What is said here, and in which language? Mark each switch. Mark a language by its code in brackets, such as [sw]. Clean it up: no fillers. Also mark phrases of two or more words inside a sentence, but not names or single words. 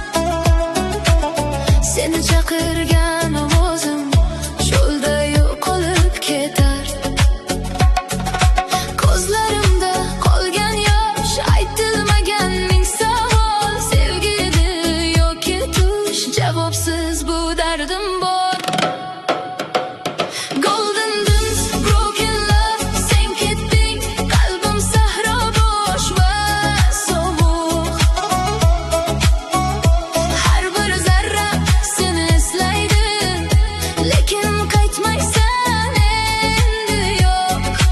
[uz] Seni chaqirgan ovozim cho'lda yo'qolib ketar. Ko'zlarimda qolgan yosh, aytilmagan ming savol. Sevgi edi yo'qki tush, javobsiz bu dardim bor. [en] Golden dunes, broken love, [uz] sen ketding, qalbim sahro bo'sh va sovuq. Har bir zarra seni eslaydi, lekin qaytmaysan endi yo'q.